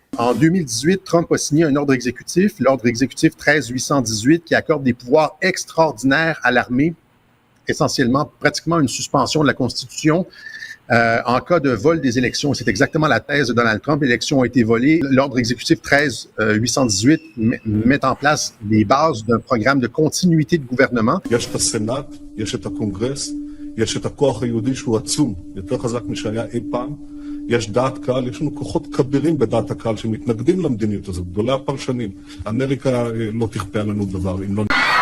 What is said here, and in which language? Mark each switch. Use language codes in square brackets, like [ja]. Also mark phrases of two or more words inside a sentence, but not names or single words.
[fr] En 2018, Trump a signé un ordre exécutif, l'ordre exécutif 13818, qui accorde des pouvoirs extraordinaires à l'armée, essentiellement pratiquement une suspension de la Constitution en cas de vol des élections. C'est exactement la thèse de Donald Trump. L'élection a été volée. L'ordre exécutif 13818 met en place les bases d'un programme de continuité de gouvernement. [he] יש את הכוח היהודי שהוא עצום, יותר חזק משהיה אי פעם. יש דעת קהל, יש לנו כוחות כבירים בדעת הקהל שמתנגדים למדיניות הזאת, גדולי הפרשנים. אמריקה לא תכפה עלינו דבר אם לא...